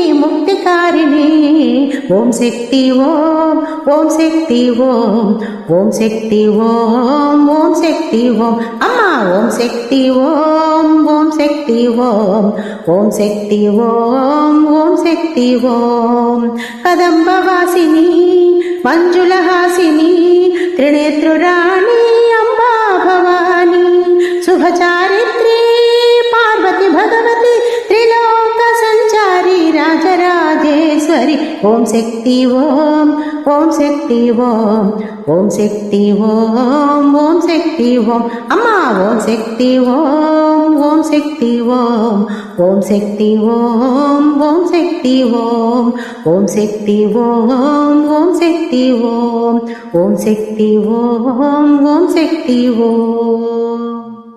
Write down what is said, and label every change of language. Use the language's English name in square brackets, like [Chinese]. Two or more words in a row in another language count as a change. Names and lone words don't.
[Tamil] முக்திகாரிணி ஓம் சக்தி ஓம் ஓம் சக்தி ஓம் ஓம் சக்தி ஓம் ஓம் சக்தி ஓம் அம்மா ஓம் சக்தி ஓம் ஓம் சக்தி ஓம் ஓம் சக்தி ஓம் ஓம் சக்தி ஓம் கதம்பவாசினி [Telugu] మంజులహాసిని త్రినేత్రురాణి అంబా భవాని శుభచారిత్రి పార్వతి భగవతి త్రిలోక సంచారి రాజరాజేశ్వరి ఓం శక్తి ఓం ఓం శక్తి ఓం ఓం శక్తి ఓం ఓం శక్తి ఓం అమ్మా ఓం శక్తి ఓం ఓం శక్తి ఓం ఓం శక్తి ఓం ఓం శక్తి ఓం ఓం శక్తి ఓం ఓం శక్తి ఓం ఓం శక్తి ఓం ఓం శక్తి ఓం